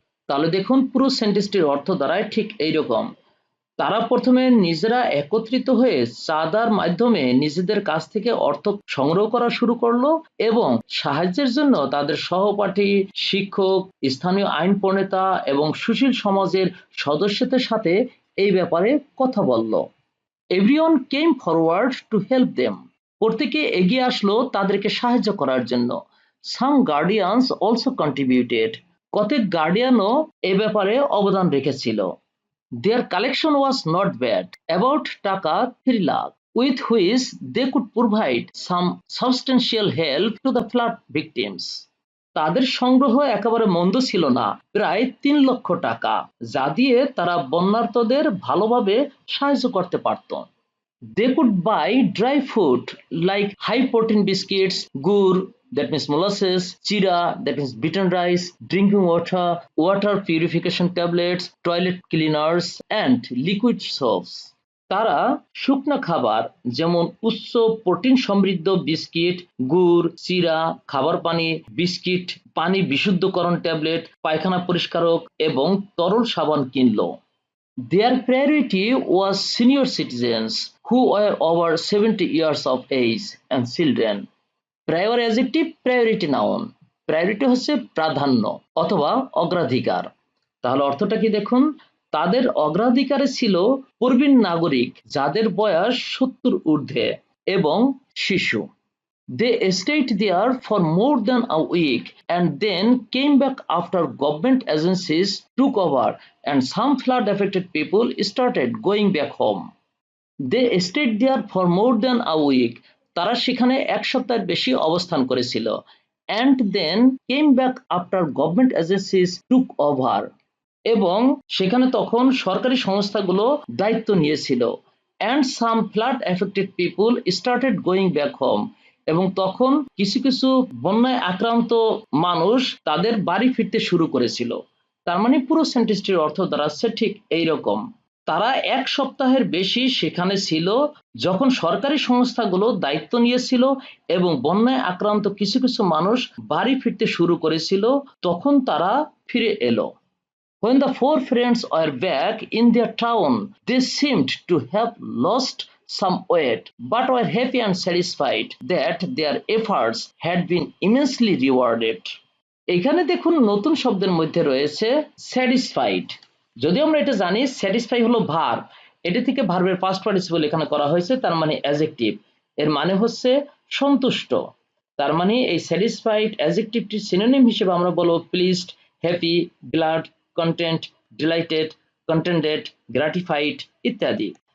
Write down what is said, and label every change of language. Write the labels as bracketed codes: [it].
[bn] তাহলে দেখুন পুরো সেন্টেন্সটির অর্থ দাঁড়ায় ঠিক এইরকম। তারা প্রথমে নিজেরা একত্রিত হয়ে চাঁদার মাধ্যমে নিজেদের কাছ থেকে অর্থ সংগ্রহ করা শুরু করলো এবং সাহায্যের জন্য তাদের সহপাঠী, শিক্ষক, স্থানীয় আইন প্রণেতা এবং সুশীল সমাজের সদস্যদের সাথে এই ব্যাপারে কথা বলল। [en] Everyone came forward to help them. [bn] প্রত্যেকে এগিয়ে আসলো তাদেরকে সাহায্য করার জন্য। [en] Some guardians also contributed. [bn] কতক গার্ডিয়ানও এ ব্যাপারে অবদান রেখেছিল। [en] Their collection was not bad, about taka 3 lakh, with which they could provide some substantial help to the flood victims. [bn] তাদের সংগ্রহ একেবারে মন্দ ছিল না, প্রায় 3 লক্ষ টাকা, যা দিয়ে তারা বন্যার্তদের ভালোভাবে সাহায্য করতে পারত। [en] They could buy dry food like high protein biscuits, gur, that means molasses, chira, that means beaten rice, drinking water, water purification tablets, toilet cleaners, and liquid soaps. [bn] তারা শুকনা খাবার যেমন উচ্চ প্রোটিন সমৃদ্ধ বিস্কিট, গুড়, চিরা, খাবার পানি, বিস্কিট, পানি বিশুদ্ধকরণ ট্যাবলেট, পায়খানা পরিষ্কারক এবং তরল সাবান কিনলো। [en] Their priority was senior citizens who were over 70 years of age and children. Prior adjective, priority noun. [bn] Priority হচ্ছে প্রাধান্য অথবা অগ্রাধিকার। তাহলে অর্থটা কি দেখুন, তাদের অগ্রাধিকারে ছিল প্রবীণ নাগরিক যাদের বয়স 70 ঊর্ধ্বে এবং শিশু। [en] They stayed there for more than a week and then came back after government agencies took over and some flood affected people started going back home. They stayed there for more than a week. [bn] তারা সেখানে এক সপ্তাহের বেশি অবস্থান করেছিল। [en] And then came back after government agencies took over. [bn] এবং সেখানে তখন সরকারি সংস্থাগুলো দায়িত্ব নিয়েছিল। [en] And some flood affected people started going back home. [bn] এবং তখন কিছু কিছু বন্যায় আক্রান্ত মানুষ তাদের বাড়ি ফিরতে শুরু করেছিল। তার মানে পুরো সেন্টেন্সটির অর্থ দাঁড়াচ্ছে ঠিক এইরকম। তারা এক সপ্তাহের বেশি সেখানে ছিল যখন সরকারি সংস্থাগুলো দায়িত্ব নিয়েছিল এবং বন্যায় আক্রান্ত কিছু কিছু মানুষ বাড়ি ফিরতে শুরু করেছিল, তখন তারা ফিরে এলো। [en] When the four friends were back in their town, they seemed to have lost some weight, but were happy and satisfied that their efforts had been immensely rewarded. [bn] এখানে দেখুন নতুন শব্দের মধ্যে রয়েছে স্যাটিসফাইড। যদি আমরা এটা জানি স্যাটিসফাই হলো ভার্ব, এটা থেকে ভার্বের পাস্ট পার্টিসিপল এখানে করা হয়েছে, তার মানে অ্যাডজেক্টিভ। এর মানে হচ্ছে সন্তুষ্ট। তার মানে এই স্যাটিসফাইড অ্যাডজেক্টিভটির সিনোনিম হিসেবে আমরা বলবো pleased, happy, glad, content, delighted, contented, গ্র্যাটিফাইড ইত্যাদি।